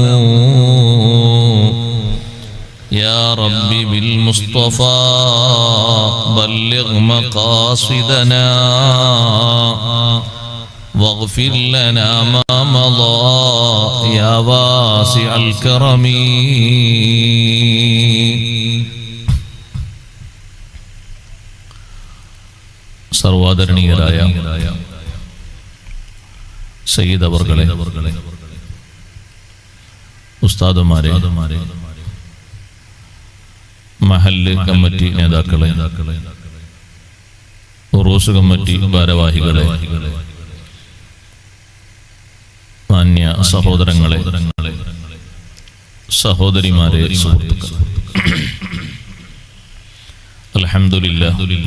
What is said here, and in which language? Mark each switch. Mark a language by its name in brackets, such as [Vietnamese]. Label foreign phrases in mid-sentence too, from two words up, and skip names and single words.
[Arabic] يا رب بالمصطفى بلغ مقاصدنا واغفر لنا ما مضى يا واسع الكرم. [Malayalam] സർവാദരണീയരായ സയ്യിദ് അവർകളെ, ഉസ്താദുമാരെ, മഹല്ല് കമ്മിറ്റി നേതാക്കളെ, ഉറൂസ് കമ്മിറ്റി ഭാരവാഹികളെ, മാന്യ സഹോദരങ്ങളെ, സഹോദരിമാരെ, സുഹൃത്തുക്കളെ, അൽഹംദുലില്ലാഹ്